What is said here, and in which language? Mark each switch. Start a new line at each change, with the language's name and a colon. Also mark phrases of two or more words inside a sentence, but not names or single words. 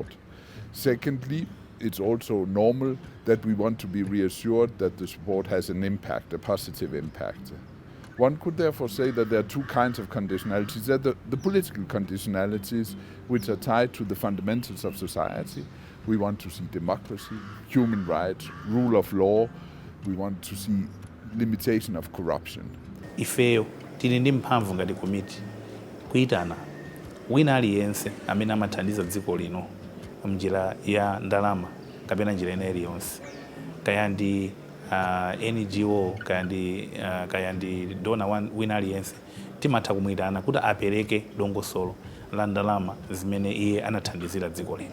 English: Secondly, it's also normal that we want to be reassured that the support has an impact, a positive impact. One could therefore say that there are 2 kinds of conditionalities. There are the political conditionalities, which are tied to the fundamentals of society. We want to see democracy, human rights, rule of law. We want to see limitation of corruption.
Nyanja: Ifeyo tili ndi mphamvu ngati komiti kuitana wina aliyense amene amathandiza dziko lino mnjira ya ndalama kapena njira ina iliyonse, kaya ndi NGO kaya ndi donor wina aliyense, timatha kumuyitana kuti apereke dongosolo la ndalama zimene iye anathandizira dziko lino.